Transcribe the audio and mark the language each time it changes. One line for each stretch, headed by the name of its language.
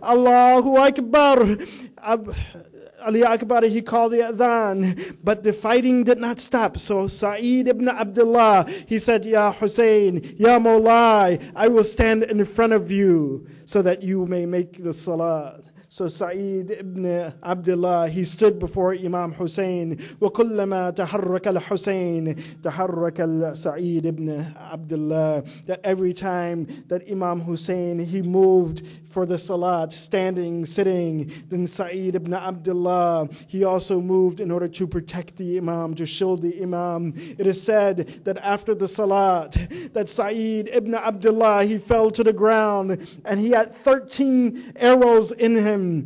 English: Allahu Akbar. Ali Akbar, he called the adhan, but the fighting did not stop. So Sa'id ibn Abdullah, he said, Ya Husain, Ya Mawlai, I will stand in front of you so that you may make the salat. So Sa'id ibn Abdullah, he stood before Imam Husain.
Arabic: وَكُلَّمَا تَحَرَّكَ الْحُسَيْن تَحَرَّكَ Sa'id ibn Abdullah.
English: That every time that Imam Husain, he moved for the salat, standing, sitting, then Sa'id ibn Abdullah, he also moved in order to protect the Imam, to shield the Imam. It is said that after the salat, that Sa'id ibn Abdullah, he fell to the ground and he had 13 arrows in him.